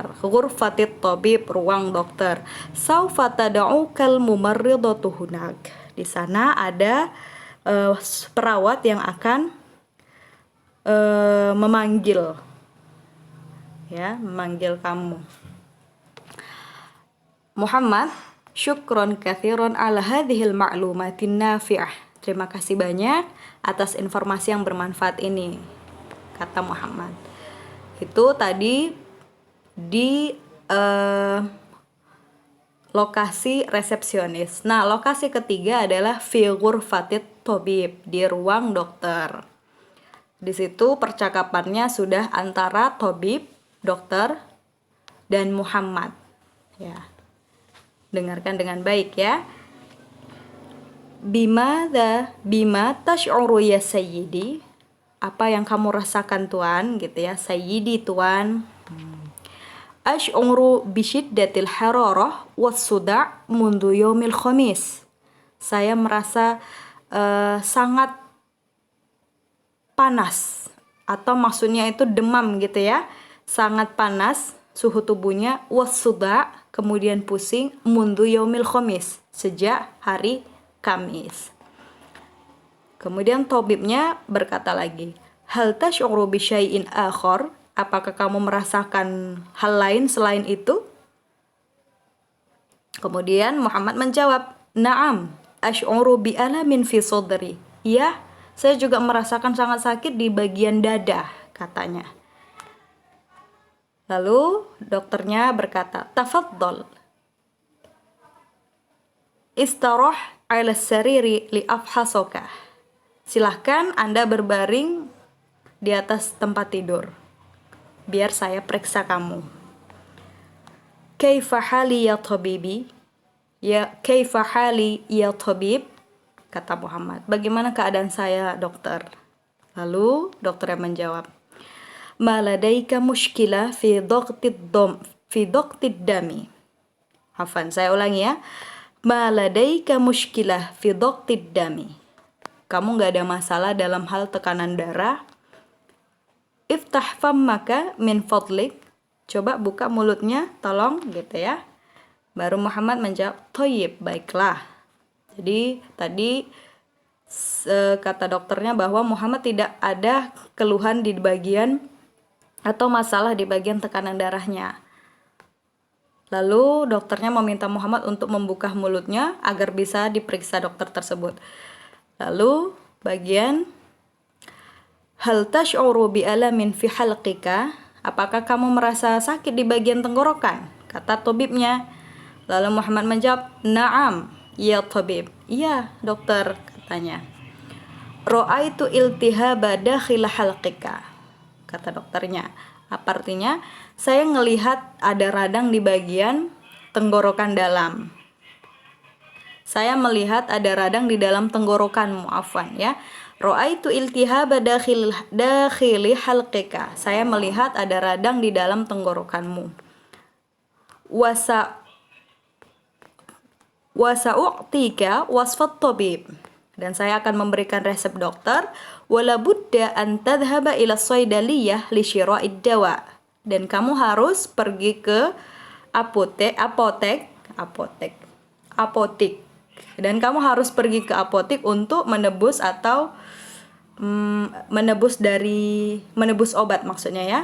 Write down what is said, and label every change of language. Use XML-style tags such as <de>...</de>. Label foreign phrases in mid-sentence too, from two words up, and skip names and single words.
<ar>غرفة الطبيب,</ar> <id>ruang dokter.</id> <ar>سوف تدعوك الممرضة هناك.</ar> <id>Di sana ada perawat yang akan memanggil kamu. Muhammad,</id> <ar>شكرا كثيرا على هذه المعلومات النافعة.</ar> <id>Terima kasih banyak atas informasi yang bermanfaat ini, kata Muhammad. Itu tadi di lokasi resepsionis. Nah, lokasi ketiga adalah</id> <ar>في غرفة الطبيب,</ar> <id>di ruang dokter. Di situ percakapannya sudah antara tabib, dokter, dan Muhammad. Ya. Dengarkan dengan baik ya.</id> <ar>بم تشعر يا سيدي?</ar> <id>Apa yang kamu rasakan tuan, gitu ya. Sayyidi tuan.</id> <ar>أشعر بشدة الحرارة والصداع منذ يوم الخميس.</ar> <id>Saya merasa sangat panas, atau maksudnya itu demam gitu ya. Sangat panas suhu tubuhnya, was-suda', kemudian pusing,</id> <ar>منذ يوم الخميس,</ar> <id>sejak hari Kamis. Kemudian tabibnya berkata lagi,</id> <ar>هل تشعر بشيء آخر?</ar> <id>Apakah kamu merasakan hal lain selain itu? Kemudian Muhammad menjawab,</id> <ar>نعم، أشعر بألم في صدري.</ar> <id>Ya, saya juga merasakan sangat sakit di bagian dada, katanya. Lalu dokternya berkata,</id> <ar>تفضل، استرح على السرير لأفحصك.</ar> <id>Silahkan Anda berbaring di atas tempat tidur, biar saya periksa kamu.</id> <ar>كيف حالي يا طبيبي? Ya, كيف حالي يا طبيب?</ar> <id>Kata Muhammad. Bagaimana keadaan saya, dokter? Lalu dokternya menjawab,</id> <ar>ما لديك مشكلة في ضغط الدم. Hafan,</ar> <id>saya ulangi ya.</id> <ar>ما لديك مشكلة في ضغط الدم.</ar> <id>Kamu gak ada masalah dalam hal tekanan darah.</id> <ar>افتح فمك من فضلك.</ar> <id>Coba buka mulutnya, tolong, gitu ya. Baru Muhammad menjawab, thayyib, baiklah. Jadi tadi Kata dokternya bahwa Muhammad tidak ada keluhan di bagian atau masalah di bagian tekanan darahnya. Lalu dokternya meminta Muhammad untuk membuka mulutnya agar bisa diperiksa dokter tersebut. Lalu bagian</id> <ar>هل تشعر بألم في حلقك,</ar> <id>apakah kamu merasa sakit di bagian tenggorokan? Kata tabibnya. Lalu Muhammad menjawab,</id> <ar>"نعم، يا طبيب."</ar> <id>Iya, dokter, katanya.</id> <ar>رأيت التهابا داخل حلقك,</ar> <id>kata dokternya. Apa artinya? Saya ngelihat ada radang di bagian tenggorokan dalam. Saya melihat ada radang di dalam tenggorokanmu, afwan ya.</id> <ar>رأيت التهابا داخل حلقك.</ar> <id>Saya melihat ada radang di dalam tenggorokanmu.</id> <ar>وسأعطيك وصفة الطبيب.</ar> <id>Dan saya akan memberikan resep dokter.</id> <ar>ولا بد أن تذهب إلى الصيدلية لشراء الدواء.</ar> <id>Dan kamu harus pergi ke apotek. Dan kamu harus pergi ke apotek untuk menebus atau menebus obat maksudnya ya.</id>